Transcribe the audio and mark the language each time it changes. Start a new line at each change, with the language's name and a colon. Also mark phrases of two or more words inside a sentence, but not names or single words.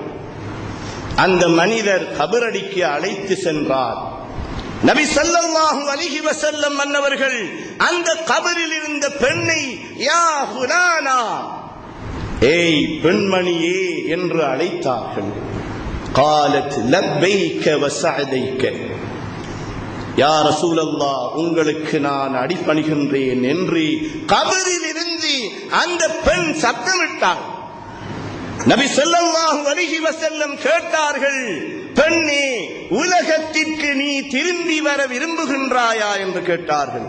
Tamil: அந்த மனிதர் கபரடிக்கு அழைத்து சென்றார். நபி
Arabic: صلى الله عليه وسلم
Tamil: அன்னவர்கள் அந்த கபரில் இருந்த பெண்ணை
Arabic: يا فلانة,
Tamil: ஏய் பெண்மணியே என்று அழைத்தார்கள்.
Arabic: قالت لبيك وسعديك, يا رسول الله
Tamil: உங்களுக்கு நான் அடிபணிகின்றேன் என்று கபரில் இருந்து அந்த பெண் சத்தமிட்டார். நபி
Arabic: صلى الله عليه وسلم
Tamil: கேட்டார்கள், பெண்ணே உலகத்திற்கு நீ திரும்பி வர விரும்புகின்றாயா என்று கேட்டார்கள்.